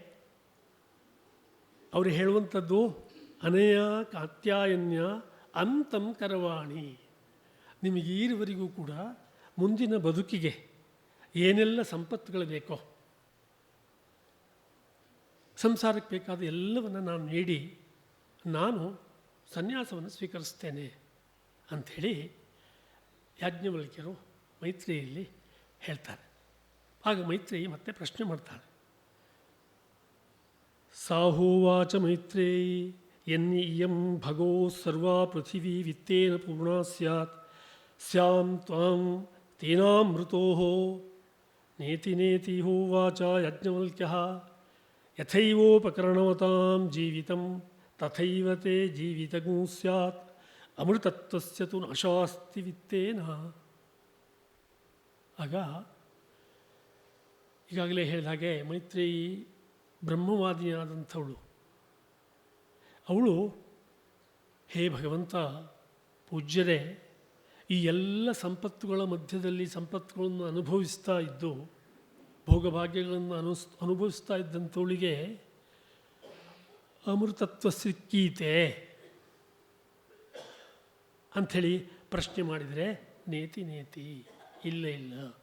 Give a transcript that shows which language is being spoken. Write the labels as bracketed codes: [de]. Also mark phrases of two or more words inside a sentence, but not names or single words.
[kn] ಅವರು ಹೇಳುವಂಥದ್ದು [sa] ಅನಯ ಕಾತ್ಯಾಯನ್ಯ ಅಂತಂ ಕರವಾಣಿ, [kn] ನಿಮಗೆ ಈವರೆಗೂ ಕೂಡ ಮುಂದಿನ ಬದುಕಿಗೆ ಏನೆಲ್ಲ ಸಂಪತ್ತುಗಳು ಬೇಕೋ, ಸಂಸಾರಕ್ಕೆ ಬೇಕಾದ ಎಲ್ಲವನ್ನು ನಾನು ನೀಡಿ ನಾನು ಸನ್ಯಾಸವನ್ನು ಸ್ವೀಕರಿಸ್ತೇನೆ ಅಂಥೇಳಿ ಯಾಜ್ಞವಲ್ಕ್ಯರು ಮೈತ್ರೇಯಲ್ಲಿ ಹೇಳ್ತಾರೆ. ಆಗ ಮೈತ್ರೇಯಿ ಮತ್ತೆ ಪ್ರಶ್ನೆ ಮಾಡ್ತಾಳೆ. [sa] ಸಾಹೋವಾಚ ಮೈತ್ರೇಯಿ ಯನ್ನಿಯಂ ಭಗೋ ಸರ್ವಾ ಪೃಥಿವೀ ವಿತ್ತೇನ ಪೂರ್ಣಾ ಸ್ಯಾತ್ ಸ್ಯಾಂ ತ್ವಾಂ ತೇನಾಮೃತೋ ನೇತಿ ನೇತಿ ಹೋವಾಚ ಯಾಜ್ಞವಲ್ಕ್ಯಃ ಯಥೈವೋಪಕರಣವತಾಂ ಜೀವಿತಂ ತಥೈವ ತೇ ಜೀವಿತಗೂ ಸ್ಯಾತ್ ಅಮೃತತ್ವಸ್ಯ ತು ನಾಶಾಸ್ತಿ ವಿತ್ತೇನ. [kn] ಆಗ ಈಗಾಗಲೇ ಹೇಳಿದ ಹಾಗೆ ಮೈತ್ರೇಯಿ ಬ್ರಹ್ಮವಾದಿಯಾದಂಥವಳು. ಅವಳು, ಹೇ ಭಗವಂತ, ಪೂಜ್ಯರೇ, ಈ ಎಲ್ಲ ಸಂಪತ್ತುಗಳ ಮಧ್ಯದಲ್ಲಿ ಸಂಪತ್ತುಗಳನ್ನು ಅನುಭವಿಸ್ತಾ ಇದ್ದು ಭೋಗಭಾಗ್ಯಗಳನ್ನು ಅನುಭವಿಸ್ತಾ ಇದ್ದಂಥವಳಿಗೆ ಅಮೃತತ್ವ ಸಿಕ್ಕೀತೆ ಅಂಥೇಳಿ ಪ್ರಶ್ನೆ ಮಾಡಿದರೆ [sa] ನೇತಿ ನೇತಿ, [kn] ಇಲ್ಲ ಇಲ್ಲ.